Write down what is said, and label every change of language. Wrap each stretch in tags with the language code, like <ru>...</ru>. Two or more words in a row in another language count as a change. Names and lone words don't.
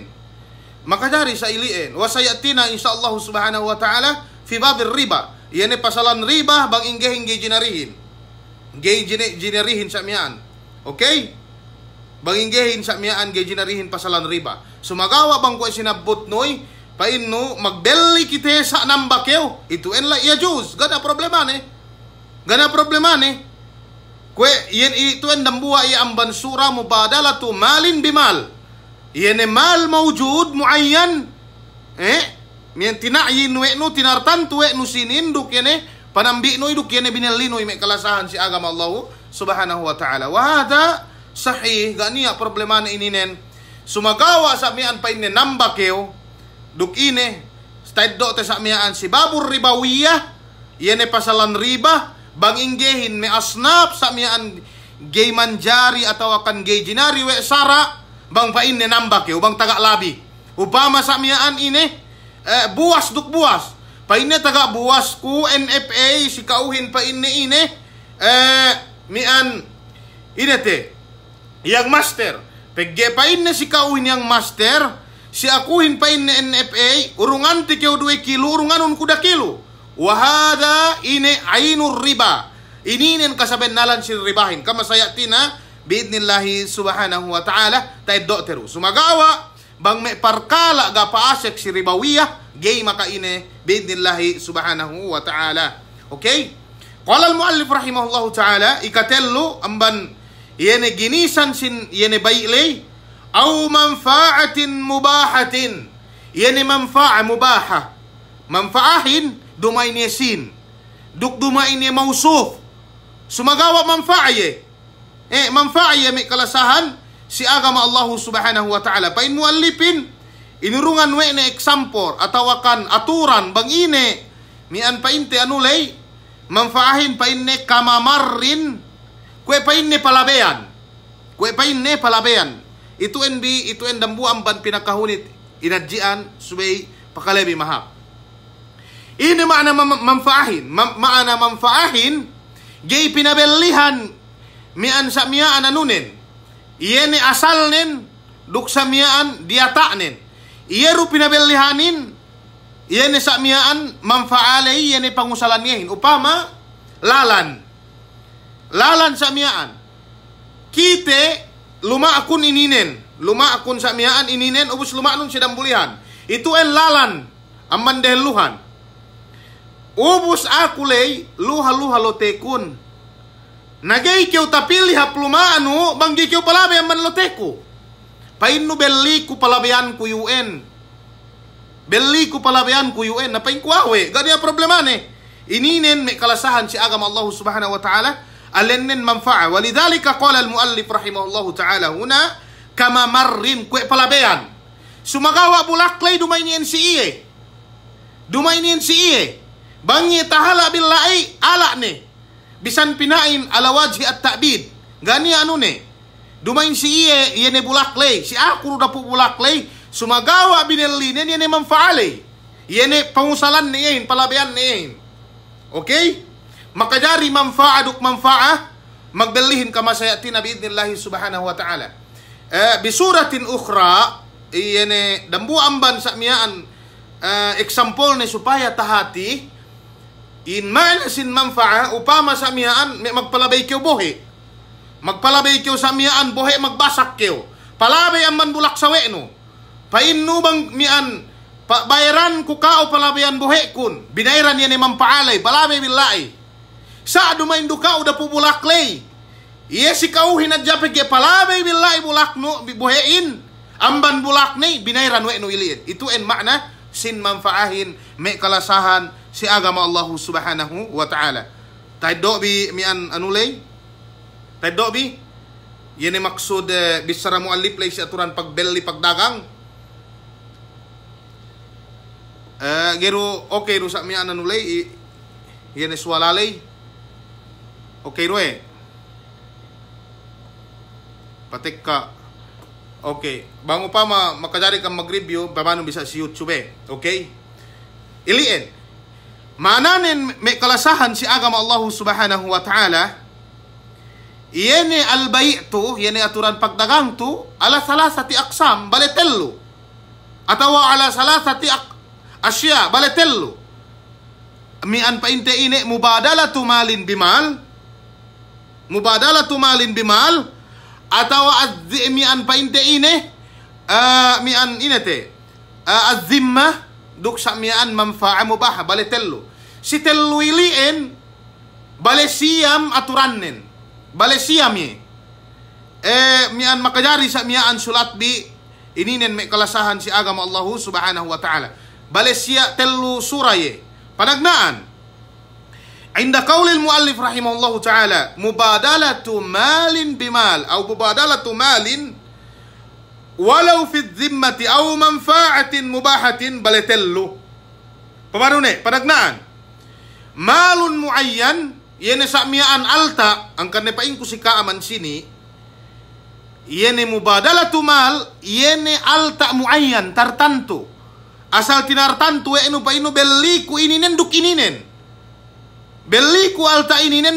<yka>Makajari sa iliin.</yka> <ar>وسيأتينا إن شاء الله سبحانه وتعالى في باب الربا.</ar> <yka>Yan pasalan riba bang ingge jinarihin. Jinarihin sa miyan. Okay? Bang inggehin sa miyan jinarihin pasalan riba. Sumagawa bang ko sinabot noy painno magbelli kite sa nambakyo. Ito en</yka> <ar>لا يجوز.</ar> <yka>Gana problemane. Kwe, yan ito ang dambuha ang bansura</yka> <ar>مبادلة مال بمال.</ar> <yka>Yan</yka> <ar>مال موجود معين.</ar> <yka>Yan tinayin no tinartan tuwe no sininduk yan panambi no iduk yan binalino may kalasahan si agama</yka> <ar>الله سبحانه وتعالى. وهذا صحيح</ar> <yka>ganiya problema na ininen. Sumagawa sa miyan pa inin nambakyo duk ine staddo te sa miyan si</yka> <ar>باب الربوية.</ar> <yka>Yan pasalan riba. Bang inggehin may asnap sa miyaan gay manjari atau akan gay jinari we sara bang pain ne nambak yo bang taga labi upama sa miyaan ine buwas duk buwas pain ne taga buwas ku NFA si kauhin pain ne ine mian inete yang master pegge pain ne si kauhin yang master si akuhin pain ne NFA urungan ti kyo 2 kilo urunganon kuda kilo. Wahada ini</yka> <ar>عين الربا.</ar> <yka>Ini nen kasaben nalan si ribahin.</yka> <ar>كما سيأتينا بإذن الله سبحانه وتعالى</ar> <yka>tayo teru. Sumagawa bang may parkala ga paasek si ribawiyah gay maka ine</yka> <ar>بإذن الله سبحانه وتعالى.</ar> <yka>Okay?</yka> <ar>قال المؤلف رحمه الله تعالى</ar> <yka>ikatello amban yene ginisan sin yene baylay</yka> <ar>أو منفعة مباحة.</ar> <yka>Yene</yka> <ar>منفعة مباحة.</ar> <yka>Manfaahin dumay niya sin. Duk dumay niya mausuf. Sumagawa manfaaye. Manfaaye may kalasahan si agama</yka> <ar>الله سبحانه وتعالى.</ar> <yka>Pain muallipin, inurungan we na eksampor atau akan aturan bang ine mian painte anulay manfaahin painne kamamarrin kue painne palabean itu en dambu amban pinakahunit inadjian subay pakalebi mahap. Ini makna manfaahin gay pinabelihan mian sa miaan anunin iyene asalnen duk sa miaan diatanen iyeru pinabelihanin iyene sa miaan manfaalay iyene pangusalan niyahin upama lalan sa miaan kite luma akun sa miaan ininen ubus luma nun sidang bulihan itu en lalan amman deheluhan ubus akulay luha lotekun nagay kyo tapili haplumaanu banggi kyo palabe amman loteku painu belli ku palabean ku UN napain kuawe gani problemane ininen me kalasahan si agama</yka> <ar>الله سبحانه وتعالى</ar> <yka>alennen</yka> <ar>منفعة ولذلك قال المؤلف رحمه الله تعالى هنا</ar> <yka>kama marrin kue palabean sumagawa bulaklay dumainien si iye bangi tahala billahi ala ne bisan pinain</yka> <ar>على وجه التأبيد</ar> <yka>gani anune dumain si iye ne bulaklay si aku dapu bulaklay sumagawa binellinen yene manfaale yene pangusalan niyin palabean niyin okay makajari manfaaduk manfaah magbelihin</yka> <ar>كما سيأتينا بإذن الله سبحانه وتعالى بصورة</ar> <yka>ukhra yene dambu amban sa miyaan example ne supaya tahati in manasin manfa'a upama sa miyaan magpalabay kyo bohe sa miyaan bohe magbasak kyo palabay amman bulak sawe no painno bang mian bayaran ku kao palabayan bohe kun binairan yan manpaalay palabay billahi sa dumain duka udah pubulaklay iya si kau hinadjapig ke palabay billahi bulak no bohein amban bulak ni binairan we no iliin itu en makna sin manfaahin me kalasahan si agama</yka> <ar>الله سبحانه وتعالى</ar> <yka>taydo bi mian anulay taydo bi yene maksud bisara muallif lay si aturan pagbeli pagdagang gero okay ro sa mian anulay yene swalalay okay ro patik ka okay bang upama makajari kang mag-review paano bisa si YouTube okay iliin mananen may kalasahan si agama</yka> <ar>الله سبحانه وتعالى</ar> <yka>yene albay'tu yene aturan pagdagang tu</yka> <ar>على ثلاثة أقسام</ar> <yka>baletello atawa</yka> <ar>على ثلاثة أشياء</ar> <yka>baletello mian painte ine</yka> <ar>مبادلة مال</ar> <yka>bimal atawa mian painte ine mian inete az-zimma duk sa mian</yka> <ar>منفعة مباح</ar> <yka>baletello si tello iliin balesiyam aturannen balesiyam mian makajari sa mian sulat bi ininen me kalasahan si agama</yka> <ar>الله سبحانه وتعالى</ar> <yka>balesiya tello suraye panagnaan</yka> <ar>عند قول المؤلف رحمه الله تعالى مبادلة مال بمال أو مبادلة مال ولو في ذمة أو منفعة مباحة</ar> <yka>baletello pamarune panagnaan</yka> <ar>مال معين</ar> <yka>yene samiaan alta ang kanne paing kusika aman sini yene</yka> <ar>مبادلة مال</ar> <yka>yene alta muayyan tartantu asal tinartantu enu painu belliku ininen duk ininen belliku alta ininen</yka>